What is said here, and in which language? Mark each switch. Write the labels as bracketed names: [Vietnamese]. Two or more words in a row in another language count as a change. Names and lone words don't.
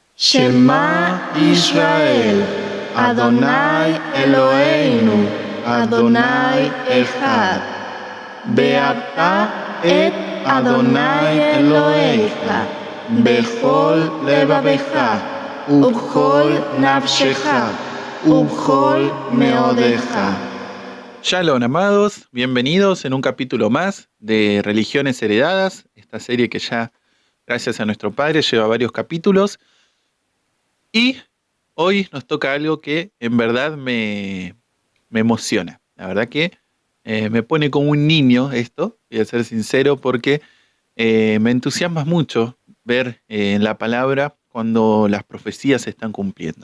[Hebrew] שמע ישראל אדוני אלוהינו אדוני אחד. ואהבת את אדוני אלוהיך בכל לבבך ובכל נפשך ובכל מאודך. [Spanish] Shalom, amados, bienvenidos en un capítulo más de Religiones Heredadas, esta serie que ya, gracias a nuestro Padre, lleva varios capítulos. Y hoy nos toca algo que en verdad me emociona. La verdad que me pone como un niño esto, voy a ser sincero, porque me entusiasma mucho ver en la palabra cuando las profecías se están cumpliendo.